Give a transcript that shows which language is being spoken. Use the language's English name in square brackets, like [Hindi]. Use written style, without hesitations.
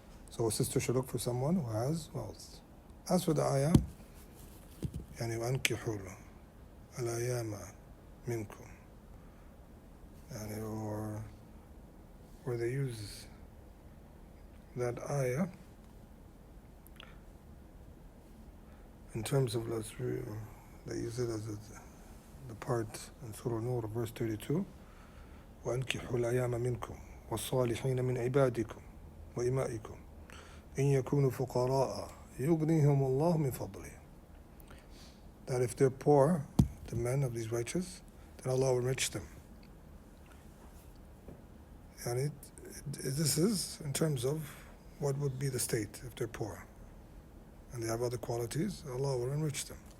[English] So a sister should look for someone who has wealth. As for the ayah, يعني [Arabic] وأنكحوا الأيام منكم, [English] or where they use that ayah in terms of they use it as the part in Surah Nur, verse 32. [Arabic] وأنكحوا الأيام منكم والصالحين من عبادكم وإمائكم إن يكونوا فقراء يغنيهم الله من فضله. [English] That if they're poor, the men of these righteous, then Allah will enrich them. And this is in terms of what would be the state if they're poor and they have other qualities, Allah will enrich them.